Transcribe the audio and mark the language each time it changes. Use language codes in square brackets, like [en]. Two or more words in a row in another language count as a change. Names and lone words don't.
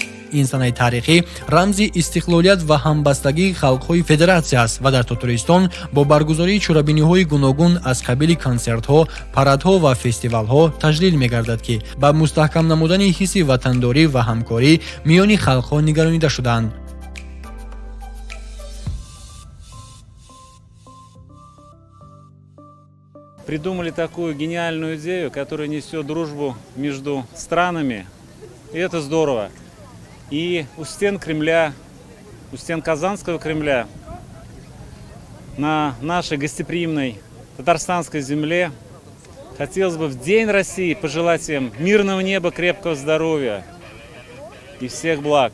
[tg] ин санаи таърихӣ рамзи истиқлолият ва ҳамбастагии халқҳои федератсия аст ва дар Татаристон бо баргузории чорабиниҳои гуногун аз қабили консертҳо, парадҳо ва фестивалҳо таҷлил мегардад, ки ба мустаҳкам намудани ҳисси ватандорӣ ва ҳамкорӣ миёни халқҳо нигаронида шудаанд. [ru] Придумали такую гениальную идею, которая несет дружбу между странами. И это здорово. И у стен Кремля, у стен Казанского Кремля, на нашей гостеприимной татарстанской земле, хотелось бы в День России пожелать всем мирного неба, крепкого здоровья и всех благ.